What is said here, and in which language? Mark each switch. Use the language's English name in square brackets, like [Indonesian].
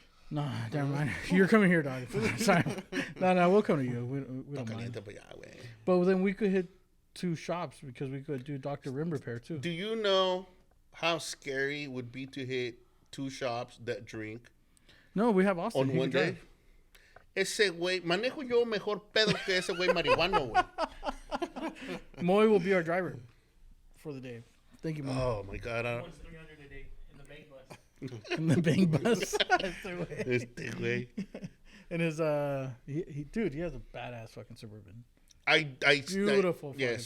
[English] No, never mind. You're coming here, dog. Sorry. No, we'll come to you. We don't mind. [Spanish] Caliente pa' allá, güey. [English] But then we could hit 2 shops because we could do Dr. Rim repair too. Do you know how scary it would be to hit 2 shops that drink No, we have Austin. on He one can day? drive. [Spanish] Ese güey, manejo yo mejor pedo que ese güey marihuano, güey. [English] Moy will be our driver for the day. Thank you, Moy. Oh, my God. One's 300 a day in the bank bus. In the bang bus. [Spanish] Este güey. [English] And his dude, he has a badass fucking Suburban. Beautiful fucking Yes.